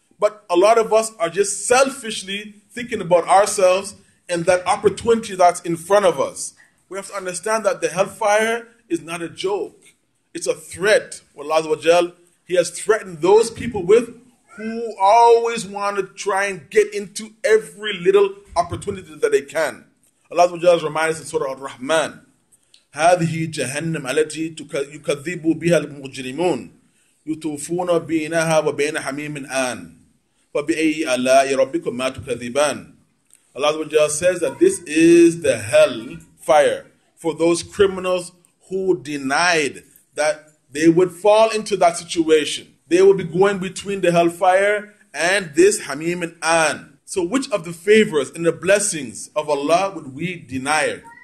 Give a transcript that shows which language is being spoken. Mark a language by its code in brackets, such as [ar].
[en] But a lot of us are just selfishly thinking about ourselves and that opportunity that's in front of us. We have to understand that the hellfire is not a joke. It's a threat. Well, Allah Azza wa Jal, He has threatened those people with who always want to try and get into every little opportunity that they can. Allah Azza wa Jal reminds us in Surah Al-Rahman, [ar] هذه جهنم التي يكذب بها المجرمون يطوفون بينها وبين حميم آن فبأي آلاء ربكما تكذبان. [en] Allah Azza wa Jal says that this is the hell fire for those criminals who denied that they would fall into that situation. They will be going between the hellfire and this Hamim and An. So which of the favors and the blessings of Allah would we deny?